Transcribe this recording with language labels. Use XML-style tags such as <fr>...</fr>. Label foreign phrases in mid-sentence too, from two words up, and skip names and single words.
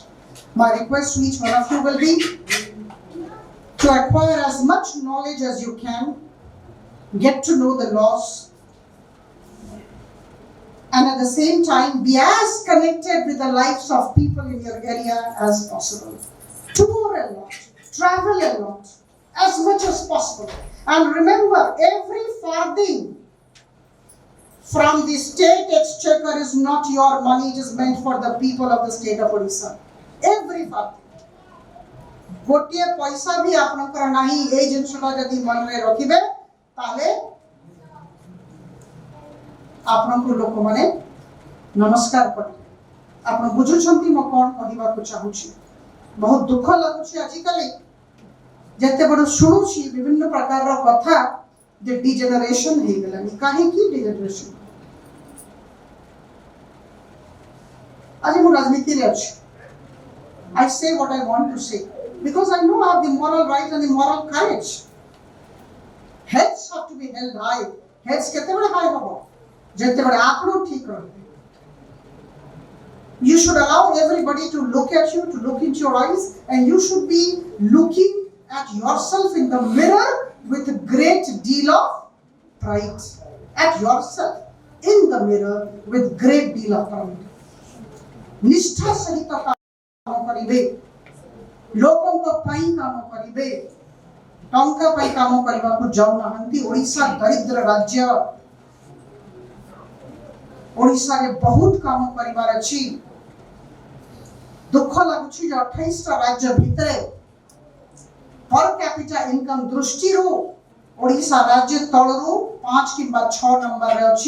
<en>My request to each one of you will be to acquire as much knowledge as you can, get to know the laws, and at the same time be as connected with the lives of people in your area as possible. Tour a lot, travel a lot, as much as possible. And remember, every farthing from the state exchequer is not your money, it is meant for the people of the state of Odisha. Every farthing.</en> <or>ଗୋଟେ ପଇସା ଭି ଆପଣଙ୍କର ନାହିଁ ଏ ଜିନିଷଟା ଯଦି ମନ ରେ ରଖିବେ ତାହାଲେ ଆପଣଙ୍କୁ ଲୋକ ମାନେ ନମସ୍କାର କର ଆପଣ ବୁଝୁଛନ୍ତି ମୁଁ କଣ କହିବାକୁ ଚାହୁଁଛି ବହୁତ ଦୁଃଖ ଲାଗୁଛି ଆଜିକାଲି ଯେତେ ବଡ଼ ଶୁଣୁଛି ବିଭିନ୍ନ ପ୍ରକାର ର କଥା ଯେ ଡିଜେନେରେସନ ହୋଇ ଗଲାଣି କାହିଁକି ଡିଜେନେରେସନ ଆଜି ମୁଁ ରାଜନୀତି ରେ ଅଛି</or> <en>I say what I want to say because I know I have the moral right and the moral courage. Heads have to be held high.</en> <or>Heads କେତେ ବଡ଼େ high ହେବ ଯେତେ ବଡ଼େ ଆପଣ ଠିକ ରହିବେ.</or> <en>You should allow everybody to look at you, to look into your eyes, and you should be looking at yourself in the mirror with a great deal of pride. At yourself in the mirror with great deal of pride.</en> <or>ନିଷ୍ଠା ସହିତ କାମ କରିବେ, ଲୋକଙ୍କ ପାଇଁ କାମ କରିବେ, ଟଙ୍କା ପାଇଁ କାମ କରିବାକୁ ଯାଉ ନାହାନ୍ତି. ଓଡ଼ିଶା ଦରିଦ୍ର ରାଜ୍ୟ, ଓଡ଼ିଶା ରେ ବହୁତ କାମ କରିବାର ଅଛି. ଦୁଃଖ ଲାଗୁଛି ଯେ 28 ଟା ରାଜ୍ୟ ଭିତରେ</or> <en>per capita income</en> <or>ଦୃଷ୍ଟିରୁ ଓଡ଼ିଶା ରାଜ୍ୟ ତଳରୁ 5 କିମ୍ବା 6 ନମ୍ବର ରେ ଅଛି.</or>